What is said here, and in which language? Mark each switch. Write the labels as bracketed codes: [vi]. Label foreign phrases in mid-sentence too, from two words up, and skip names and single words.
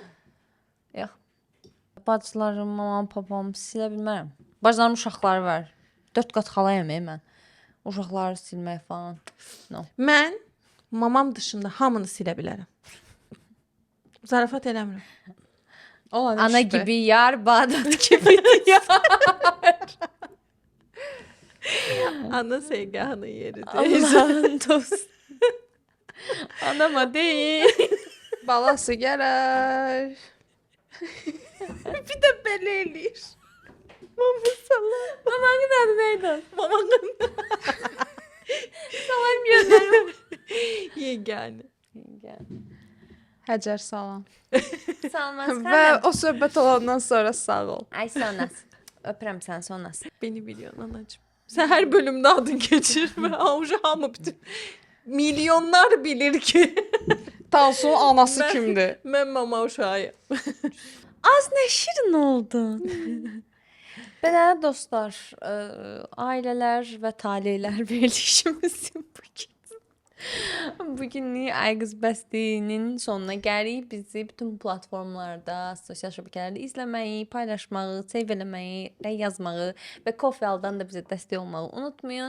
[az] Yox. Bacılarım, mamam, papam silə bilmərəm. Bacılarım uşaqları var. 4 qat xalayam mən. Uşaqları silmək falan. No. Mən mamam dışında hamını silə bilərəm. Zarafat eləmirəm. [tr] Ana gibi yar, Bağdat gibi yar. [az] Ana sevganın yeridir. [tr] Allah'ın dostu. Anama değil. [az] balası gələr. Bir də belə eləyir. Mama sallar. [tr] Mamanın adı neydi? [az] Mamanın [tr] Salam gönderim. [az] yeganə. Həcər salam. Salmaz Və o söhbət olandan sonra sağ ol. Ay sonrası. Öpürəm sən sonrası. [tr] Beni biliyorsun anacığım. Sen her bölümde adın geçirme. [az] Avucu hamı bütün milyonlar bilir ki Tansu'nun anası [tr] Ben- [az] kimdir? [tr] ben mama uşağıyım. [az] Az nə şirin oldun. Belə dostlar, ailələr və taleylər verilişimizin bugünlük Ay Qız Bəstinin sonuna gəlirik. Bizi bütün platformlarda, sosial şəbəkələrdə izləməyi, paylaşmağı, save eləməyi, yazmağı və Ko-Fi'dən də bizə dəstək olmağı unutmayın.